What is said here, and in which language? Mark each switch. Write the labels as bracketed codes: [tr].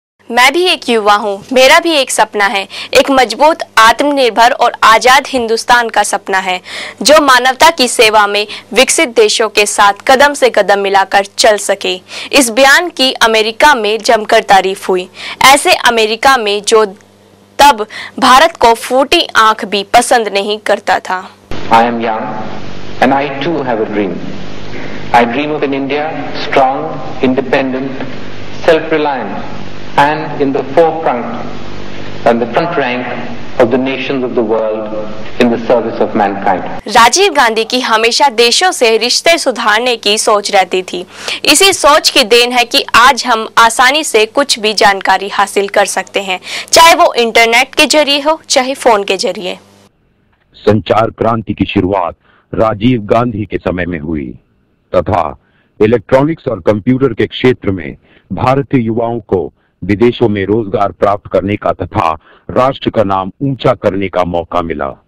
[hi] मैं भी एक युवा हूँ, मेरा भी एक सपना है, एक मजबूत, आत्मनिर्भर और आजाद हिंदुस्तान का सपना है जो मानवता की सेवा में विकसित देशों के साथ कदम से कदम मिलाकर चल सके। इस बयान की अमेरिका में जमकर तारीफ हुई, ऐसे अमेरिका में जो तब भारत को फूटी आंख भी पसंद नहीं करता था। [en] I am young and I too have a dream. I dream of an India strong, independent, self-reliant and in the forefront and the front rank of the nations of the world in the service of mankind. [hi] Rajiv Gandhi की हमेशा देशों से रिश्ते सुधारने की सोच रहती थी। इसी सोच की देन है कि आज हम आसानी से कुछ भी जानकारी हासिल कर सकते हैं, चाहे वो इंटरनेट के जरिए हो, चाहे फोन के जरिए। संचार क्रांति की शुरुआत राजीव गांधी के समय में हुई तथा इलेक्ट्रॉनिक्स और कंप्यूटर के क्षेत्र में भारतीय युवाओं को विदेशों में रोजगार प्राप्त करने का तथा राष्ट्र का नाम ऊंचा करने का मौका मिला।